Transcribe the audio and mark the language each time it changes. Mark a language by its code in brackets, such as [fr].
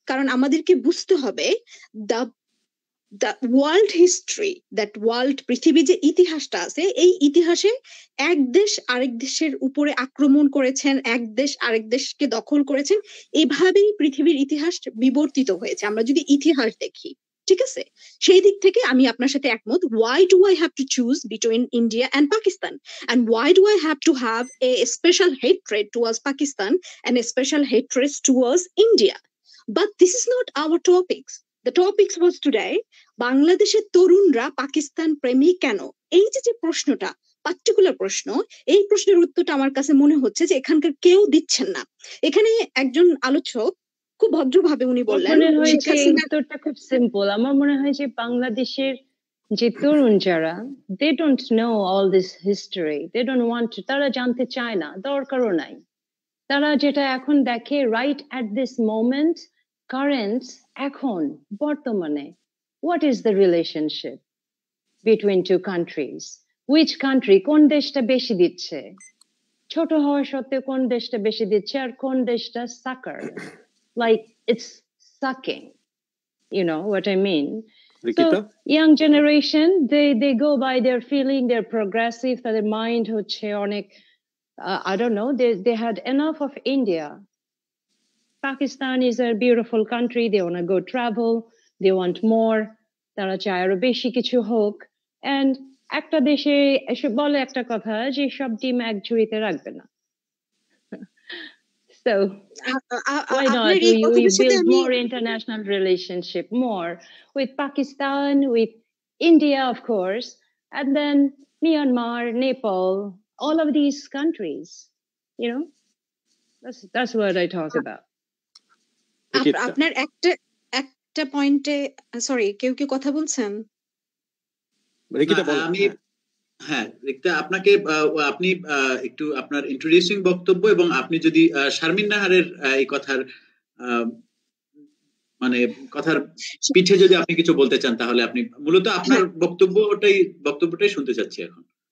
[bn] কারণ আমাদেরকে বুঝতে হবে [en] the world history, that world, [bn] পৃথিবীর যে ইতিহাসটা আছে, এই ইতিহাসে এক দেশ আরেক দেশের উপরে আক্রমণ করেছেন, এক দেশ আরেক দেশকে দখল করেছেন, এভাবেই পৃথিবীর ইতিহাস বিবর্তিত হয়েছে আমরা যদি ইতিহাস দেখি। ঠিক আছে, সেই দিক থেকে আমি আপনার সাথে একমত। [en] Why do I have to choose between India and Pakistan? And why do I have to have a special hatred towards Pakistan and a special hatred towards India? But this is not our topics. The topics was today, [bn] বাংলাদেশের তরুণরা পাকিস্তান প্রেমী কেন? এই যে প্রশ্নটা, particular প্রশ্ন, এই প্রশ্নের উত্তরটা আমার কাছে মনে হচ্ছে যে এখানকার কেউ দিচ্ছেন না। এখানে একজন আলোচক খুব ভদ্রভাবে উনি বললেন, উত্তরটা খুব সিম্পল। আমার মনে হয় যে বাংলাদেশের যে তরুণ যারা, [en] they don't know all this history, they don't want to, [bn] তারা জানতে চায় না, দরকারও নাই। তারা যেটা এখন দেখে [en] right at this moment, current, [bn] এখন বর্তমানে, [en] what is the relationship between two countries? Which country, [bn] কোন দেশটা বেশি দিচ্ছে, ছোট হওয়া সত্ত্বেও কোন দেশটা বেশি দিচ্ছে, আর কোন দেশটা [en] sucker, like it's sucking, you know what I mean? Rikita? So young generation, they go by their feeling, they're progressive, their mind [bn] হচ্ছে অনেক [en] I don't know, they had enough of India. Pakistan is a beautiful country, they want to go travel, they want more, [bn] তারা চায় আরো বেশি কিছু হোক, [en] and [bn] একটা দেশে এসে বলে একটা কথা যে সব ডিম এক ঝুড়িতে রাখবে না. [en] So why not we build more international relationship, more with Pakistan, with India of course, and then Myanmar, Nepal, all of these countries, you know, that's what I talk about. [bn] আপনার একটা পয়েন্টে সরি কেউ কি কথা বলছেন? রিকিতা বলেন। আমি হ্যাঁ রিকিতা আপনাকে আপনি একটু আপনার ইন্ট্রোডিউসিং বক্তব্য এবং আপনি যদি শারমিন নাহারের এই কথার মানে কথার পিঠে যদি আপনি কিছু বলতে চান তাহলে আপনি মূলত আপনার বক্তব্যটাই শুনতে চাচ্ছি এখন।